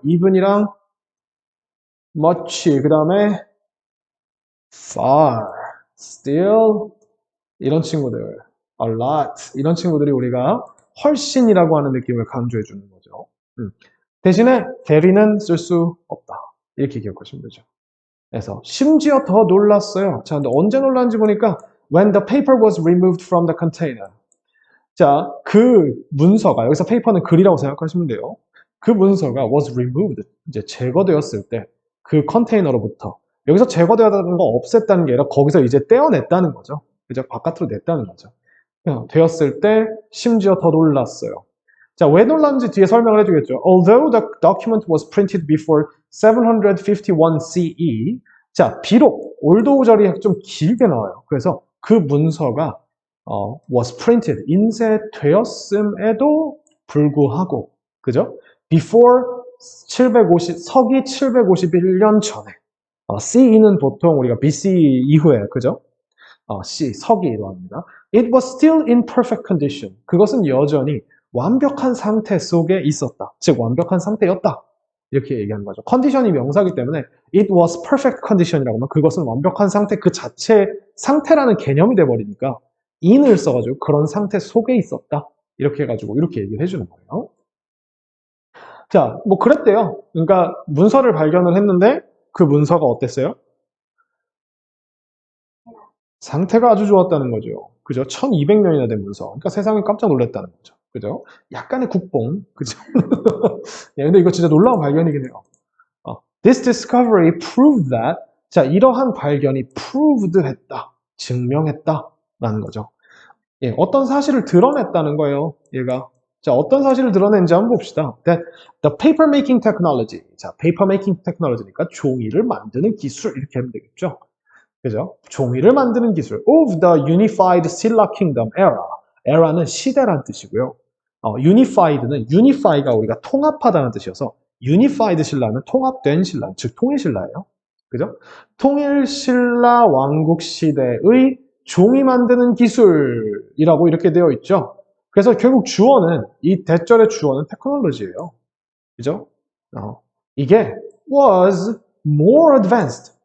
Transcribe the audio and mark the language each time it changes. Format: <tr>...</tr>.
<ko>even이랑 much, 그 다음에 far, still, 이런 친구들, a lot, 이런 친구들이 우리가 훨씬이라고 하는 느낌을 강조해 주는 거죠. 대신에 대리는 쓸 수 없다. 이렇게 기억하시면 되죠. 그래서 심지어 더 놀랐어요. 자, 근데 언제 놀랐는지 보니까</ko> <en>when the paper was removed from the container.</en> <ko>자, 그 문서가, 여기서 paper는 글이라고 생각하시면 돼요. 그 문서가</ko> <en>was removed,</en> <ko>이제 제거되었을 때 그 컨테이너로부터 여기서 제거되었다는 거 없앴다는 게 아니라 거기서 이제 떼어냈다는 거죠. 그죠? 바깥으로 냈다는 거죠. 되었을 때 심지어 더 놀랐어요. 자, 왜 놀랐는지 뒤에 설명을 해주겠죠.</ko> <en>Although the document was printed before 751 CE.</en> <ko>자, 비록 올도우절이 좀 길게 나와요. 그래서 그 문서가</ko> <en>was printed,</en> <ko>인쇄되었음에도 불구하고, 그죠? before 서기 751년 전에. CE는 보통 우리가 BC 이후에, 그죠? 서기로 합니다.</ko> <en>It was still in perfect condition.</en> <ko>그것은 여전히 완벽한 상태 속에 있었다. 즉, 완벽한 상태였다. 이렇게 얘기하는 거죠. 컨디션이 명사이기 때문에</ko> <en>it was perfect condition</en> <ko>이라고 하면 그것은 완벽한 상태 그 자체 상태라는 개념이 돼버리니까 in을 써가지고 그런 상태 속에 있었다. 이렇게 해가지고 이렇게 얘기를 해주는 거예요. 자, 뭐 그랬대요. 그러니까 문서를 발견을 했는데 그 문서가 어땠어요? 상태가 아주 좋았다는 거죠. 그죠? 1200년이나 된 문서. 그러니까 세상이 깜짝 놀랐다는 거죠. 그죠? 약간의 국뽕. 그죠? 예, 근데 이거 진짜 놀라운 발견이긴 해요.</ko> <en>This discovery proved that.</en> <ko>자, 이러한 발견이 proved 했다. 증명했다. 라는 거죠. 예, 어떤 사실을 드러냈다는 거예요. 얘가. 자, 어떤 사실을 드러낸지 한번 봅시다.</ko> <en>That the paper making technology.</en> <ko>자,</ko> <en>paper making technology</en> <ko>니까 종이를 만드는 기술. 이렇게 하면 되겠죠. 그죠? 종이를 만드는 기술.</ko> <en>Of the unified Silla kingdom era.</en> <ko>era는 시대란 뜻이고요. unified는 unify가 우리가 통합하다는 뜻이어서 unified 신라는 통합된 신라, 즉 통일 신라예요. 그죠? 통일 신라 왕국 시대의 종이 만드는 기술이라고 이렇게 되어 있죠. 그래서 결국 주어는 이 대절의 주어는 테크놀로지예요. 그죠?</ko> <en>이게 was more advanced.</en>